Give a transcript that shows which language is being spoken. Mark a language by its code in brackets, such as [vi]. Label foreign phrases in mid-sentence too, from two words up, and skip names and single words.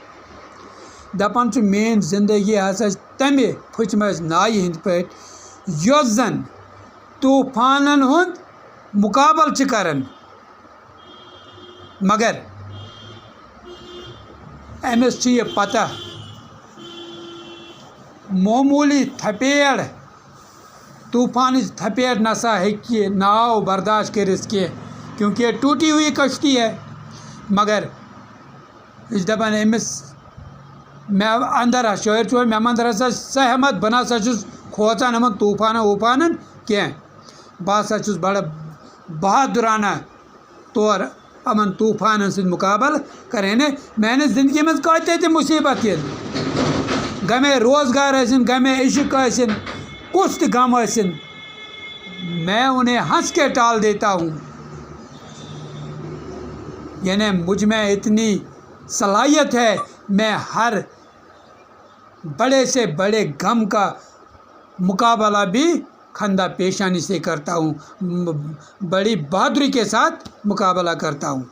[ks] دپان چھُ میٲنۍ زندگی ہسا چھِ تمہِ پھٕچمژِ نایہِ ہٕنٛدۍ پٲٹھۍ یۄس زن طوفانن ہُنٛد مقابل چھِ کران مگر أمِس چھِ یہِ پتہ معموٗلی تھپیڑ طوفانٕچ تھپیڑ نسا ہیٚکہِ یہِ ناو برداشت کٔرِتھ کینٛہہ [ur] کیونکہ یہ ٹوٹی ہوئی کشتی ہے. [ks] مگر یہِ چھِ دپان أمِس مےٚ اندر شٲعر چھُ مےٚ اندر ہسا سۄ ہٮ۪مت بہٕ نسا چھُس کھوژان یِمن طوفانن ووٗفانن کینٛہہ، بہٕ ہسا چھُس بڑٕ بہادرانہ طور یِمن طوفانن سۭتۍ مقابل کران. یعنی میانہِ زندگی منٛز کۭتیاہ تہِ مُصیبت یِن غمے روزگار ٲسِن غمے عشق ٲسِن کُس تہِ غم ٲسِن [ur] میں انہیں ہنس کے ٹال دیتا ہوں. یعنی مجھ میں اتنی صلاحیت ہے میں ہر بڑے سے بڑے غم کا مقابلہ بھی خندہ پیشانی سے کرتا ہوں، بڑی بہادری کے ساتھ مقابلہ کرتا ہوں.